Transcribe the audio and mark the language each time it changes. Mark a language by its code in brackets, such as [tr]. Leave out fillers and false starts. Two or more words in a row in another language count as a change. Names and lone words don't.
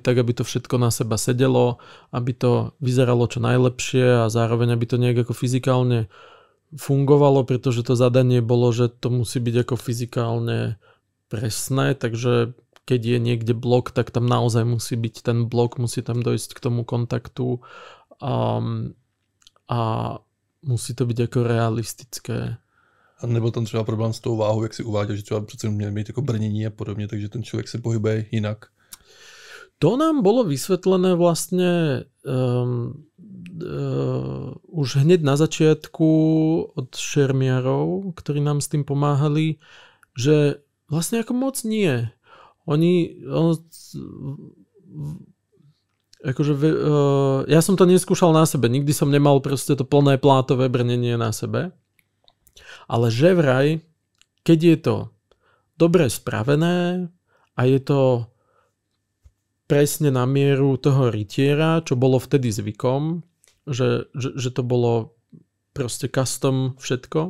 [sk] tak, aby to všetko na seba sedelo, aby to vyzeralo čo najlepšie a zároveň aby to nejak ako fyzikálne fungovalo, pretože to zadanie bolo, že to musí byť ako fyzikálne presné, takže keď je niekde blok, tak tam naozaj musí byť ten blok, musí tam dojsť k tomu kontaktu a musí to byť ako realistické. [cs] A nebyl tam třeba problém s tou váhou, jak si uváděl, že třeba přece měl mít jako brnění a podobně, takže ten člověk se pohybuje jinak? [sk] To nám bolo vysvetlené vlastne už hneď na začiatku od šermiarov, ktorí nám s tým pomáhali, že vlastne ako moc nie. Ja som to neskúšal na sebe, nikdy som nemal proste to plné plátové brnenie na sebe, ale že vraj, keď je to dobre spravené a je to presne na mieru toho rytiera, čo bolo vtedy zvykom, že to bolo proste custom všetko.